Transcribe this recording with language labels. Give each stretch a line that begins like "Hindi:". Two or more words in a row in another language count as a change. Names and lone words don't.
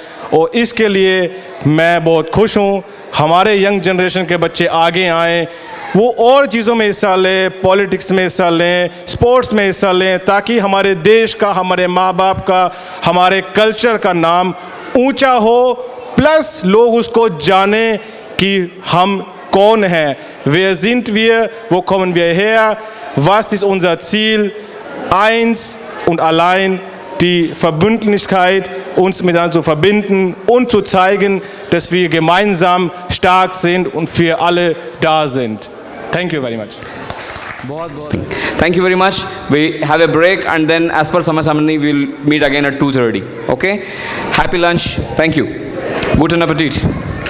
Hindi: और इसके लिए मैं बहुत खुश हूँ। हमारे
English: young generation
Hindi: के बच्चे आगे आएँ, वो और चीज़ों में हिस्सा लें, पॉलिटिक्स में हिस्सा लें, स्पोर्ट्स में हिस्सा लें, ताकि हमारे देश का, हमारे माँ बाप का, हमारे कल्चर का नाम ऊंचा हो, प्लस लोग उसको जाने कि हम कौन हैं।
German: Wer sind wir? Wo kommen wir her? Was ist unser Ziel? Eins und allein die Verbündlichkeit, uns miteinander zu verbinden und zu zeigen, dass wir gemeinsam stark sind und für alle da sind.
English: Thank you very much. Thank you very much. We have a break and then as per Samay Samani we'll meet again at 2:30. Okay? Happy lunch. Thank you.
German: Guten Appetit.